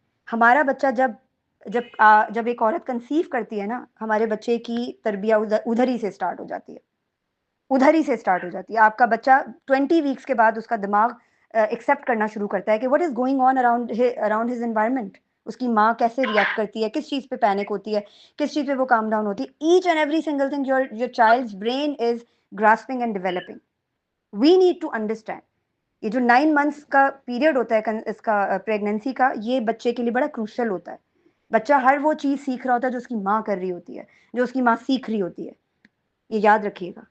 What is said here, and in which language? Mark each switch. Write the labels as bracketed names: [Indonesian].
[Urdu] ہمارا بچہ جب ایک عورت کنسیو کرتی ہے نا, ہمارے بچے کی تربیت ادھر ہی سے اسٹارٹ ہو جاتی ہے, ادھر ہی سے اسٹارٹ ہو جاتی ہے. آپ کا بچہ 20 ویکس کے بعد اس کا دماغ ایکسیپٹ کرنا شروع کرتا ہے کہ [English] what is going on around his environment. [Urdu] اس کی ماں کیسے ریئیکٹ کرتی ہے, کس چیز پہ پینک ہوتی ہے, کس چیز پہ وہ کام ڈاؤن ہوتی ہے. [English] Each and every single thing your child's brain is grasping and developing. We need to understand. [Urdu] یہ جو 9 months کا پیریڈ ہوتا ہے اس کا پریگننسی کا، یہ بچے کے لیے بڑا کروشل ہوتا ہے. بچہ ہر وہ چیز سیکھ رہا ہوتا ہے جو اس کی ماں کر رہی ہوتی ہے، جو اس کی ماں سیکھ رہی ہوتی ہے. یہ یاد رکھیے گا.